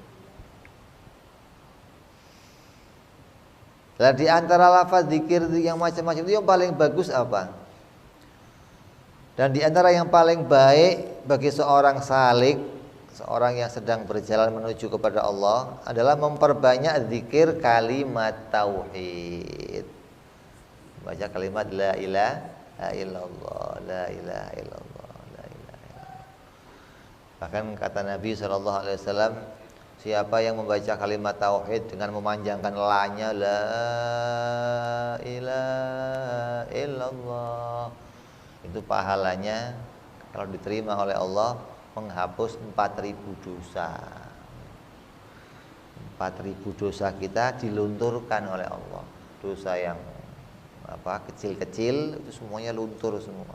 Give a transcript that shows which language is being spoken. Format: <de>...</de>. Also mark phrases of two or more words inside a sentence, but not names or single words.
<id>Nah, di antara lafaz zikir yang macam-macam itu yang paling bagus apa? Dan di antara yang paling baik bagi seorang salik, seorang yang sedang berjalan menuju kepada Allah adalah memperbanyak zikir kalimat tauhid. Baca kalimat</id> <ar>لا إله إلا الله، لا إله إلا الله، لا إله إلا الله.</ar> <id>Bahkan kata Nabi SAW, siapa yang membaca kalimat tauhid dengan memanjangkan la-nya,</id> <ar>لا إله إلا الله,</ar> <id>itu pahalanya kalau diterima oleh Allah menghapus 4.000 dosa. 4.000 dosa kita dilunturkan oleh Allah. Dosa yang kecil-kecil itu semuanya luntur semua.</id>